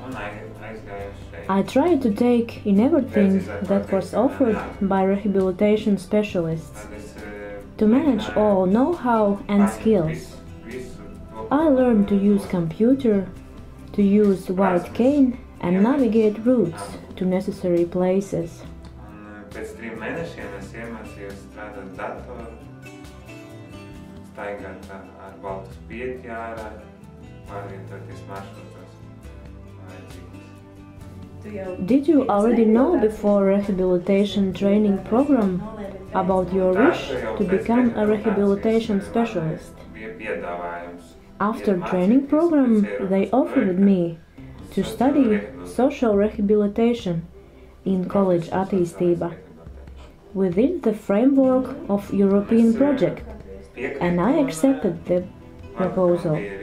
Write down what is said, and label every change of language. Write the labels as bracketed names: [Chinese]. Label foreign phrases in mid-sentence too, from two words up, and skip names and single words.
[English] I tried to take in everything that was offered by rehabilitation specialists, to manage all know-how and skills. I learned to use computer, to use white cane and navigate routes to necessary places. [Latvian] Pēc 3 mēnešiem es iemācījos strādāt datoru, staigāt ar baltu spieķi ārā, pārvietoties maršrutos vajadzīgos. [English] Did you already know before rehabilitation training program about your wish to become a rehabilitation specialist? After training program, they offered me to study social rehabilitation in College Attīstība within the framework of European project, and I accepted the proposal.